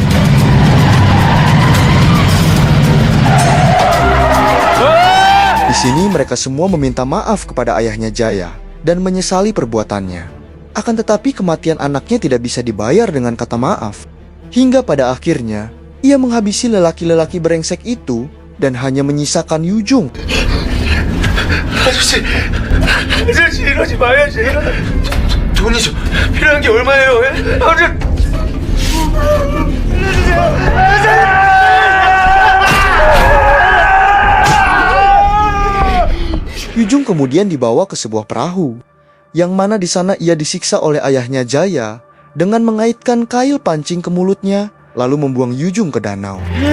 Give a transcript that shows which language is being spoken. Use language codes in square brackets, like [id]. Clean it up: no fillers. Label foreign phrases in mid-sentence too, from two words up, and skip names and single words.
[id] Di sini mereka semua meminta maaf kepada ayahnya Jaya dan menyesali perbuatannya. Akan tetapi kematian anaknya tidak bisa dibayar dengan kata maaf. Hingga pada akhirnya, ia menghabisi lelaki-lelaki brengsek itu dan hanya menyisakan Yujung. [ko] 아저씨 이러지 마야지. 돈이 좀 필요한 게 얼마예요? [id] Yujung kemudian dibawa ke sebuah perahu, yang mana di sana ia disiksa oleh ayahnya Jaya dengan mengaitkan kail pancing ke mulutnya, lalu membuang Yujung ke danau.